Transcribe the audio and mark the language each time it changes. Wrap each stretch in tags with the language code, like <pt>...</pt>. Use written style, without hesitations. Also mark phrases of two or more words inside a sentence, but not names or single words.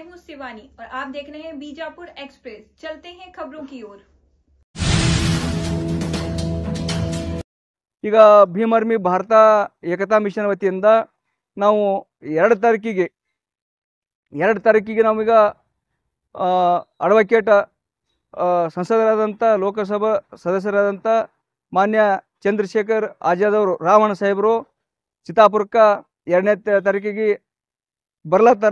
<hi>शिवानी और आप देख रहे हैं बीजापुर एक्सप्रेस। चलते हैं खबरों की ओर।</hi> <kn>ಈಗ ಭೀಮ್ ಆರ್ಮಿ ಭಾರತ ಏಕತಾ ಮಿಷನ್ ವತಿಯಿಂದ ನಾವು 2 ತಾರೀಕಿಗೆ ನಾವೀಗ ಅಡ್ವೊಕೇಟ್ ಸಂಸದರಾದಂಥ ಲೋಕಸಭಾ ಸದಸ್ಯರಾದಂಥ ಮಾನ್ಯ ಚಂದ್ರಶೇಖರ್ ಆಜಾದ್ ಅವರು ರಾವಣ ಸಾಹೇಬರು ಚಿತ್ತಾಪುರಕ್ಕೆ 2ನೇ ತಾರೀಕಿಗೆ ಬರ್ಲತ್ತಾರ.</kn>